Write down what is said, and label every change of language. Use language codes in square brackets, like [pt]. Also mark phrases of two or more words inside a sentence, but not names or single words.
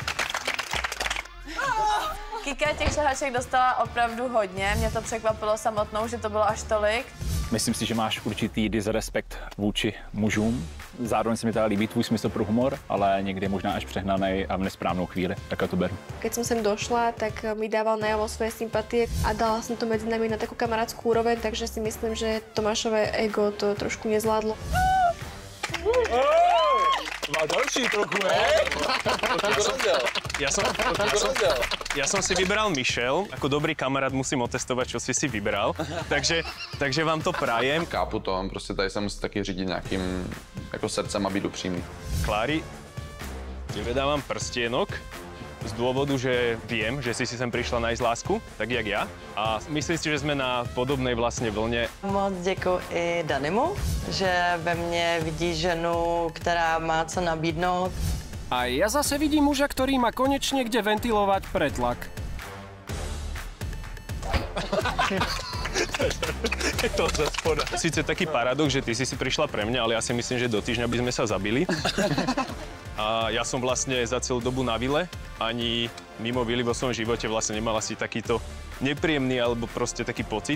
[cs] Kika těch šahaček dostala opravdu hodně. Mě to překvapilo samotnou, že to bylo až tolik. Myslím si, že máš určitý disrespekt vůči mužům. Zároveň se mi teda líbí tvůj smysl pro humor, ale někdy možná až přehnaný a v nesprávnou chvíli. Takhle to beru. [sk] Keď som sem došla, tak mi dával najavo svoje sympatie a dala som to medzi nami na takú kamarátskú úroveň, takže si myslím, že Tomášové ego to trošku nezvládlo. [cs] Má další trochu, [sk] Ja som si vybral Michelle. Ako dobrý kamarát musím otestovať, čo si vybral. Takže vám to prajem. Kápu to, [cs] prostě tady se musí taky řídit nějakým jako srdcem a být upřímný. Klári, [sk] tebe dávam prstienok z dôvodu, že viem, že si sem prišla nájsť lásku, tak jak ja. A myslím si, že sme na podobnej vlastne vlne. [cs] Moc děkuji i Danimu, že ve mně vidí ženu, která má co nabídnout. [sk] A ja zase vidím muža, ktorý má konečne kde ventilovať pretlak. [cs] Je to za spoda. [sk] Sice taký paradox, že ty si prišla pre mňa, ale ja si myslím, že do týždňa by sme sa zabili. A ja som vlastne za celú dobu na vile, ani mimo vily vo svojom živote vlastne nemal asi takýto nepríjemný alebo proste taký pocit.